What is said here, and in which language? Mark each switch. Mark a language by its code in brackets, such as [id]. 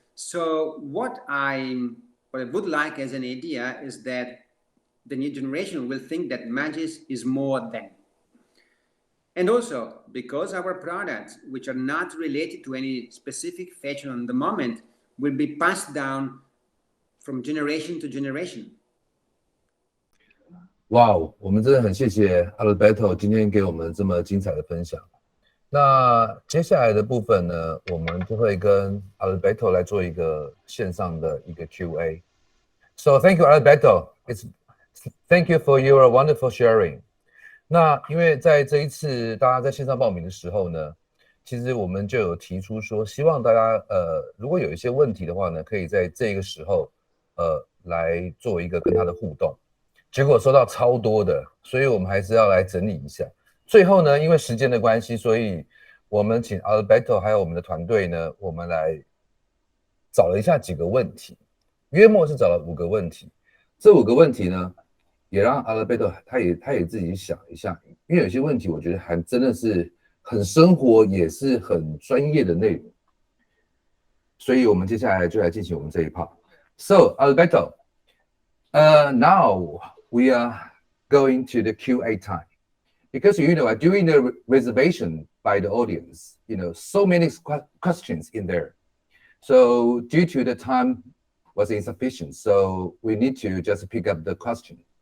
[en] So what I would like as an idea is that the new generation will think that Magis is more than. And also, because our products, which are not related to any specific fashion on the moment, will be passed down from generation to generation. [zh] 哇哦，我们真的很谢谢 Alberto 今天给我们这么精彩的分享。那接下来的部分呢，我们就会跟 Alberto 来做一个线上的一个 Q&A。 [en] So thank you, Alberto. Thank you for your wonderful sharing. [zh] 那因为在这一次大家在线上报名的时候呢，其实我们就有提出说，希望大家如果有一些问题的话呢，可以在这个时候来做一个跟他的互动。结果收到超多的，所以我们还是要来整理一下。最后呢，因为时间的关系，所以我们请 Alberto 还有我们的团队呢，我们来找了一下几个问题，约莫是找了5个问题。这5个问题呢，也让 Alberto 他也自己想一下，因为有些问题我觉得还真的是很生活，也是很专业的内容。所以我们接下来就来进行我们这一 part。 [en] So Alberto, now we are going to the Q&A time. Because, during the reservation by the audience, so many questions in there. So due to the time was insufficient, so we need to just pick up the question.